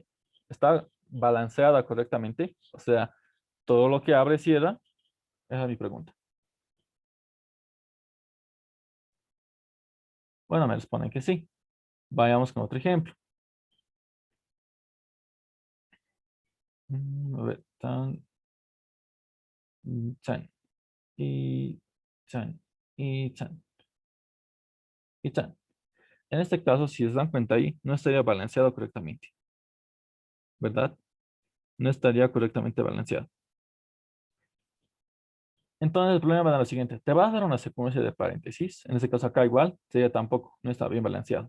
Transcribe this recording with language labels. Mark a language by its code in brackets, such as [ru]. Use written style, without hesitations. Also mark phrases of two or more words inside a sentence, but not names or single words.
[es] ¿Está balanceada correctamente? O sea, todo lo que abre y cierra. Esa es mi pregunta. Bueno, me responden que sí. Vayamos con otro ejemplo. A ver, chan, y chan, y chan, y chan. En este caso, si se dan cuenta ahí, no estaría balanceado correctamente, ¿verdad? No estaría correctamente balanceado. Entonces, el problema va a dar lo siguiente. Te vas a dar una secuencia de paréntesis. En este caso acá igual, sería tampoco, no está bien balanceado.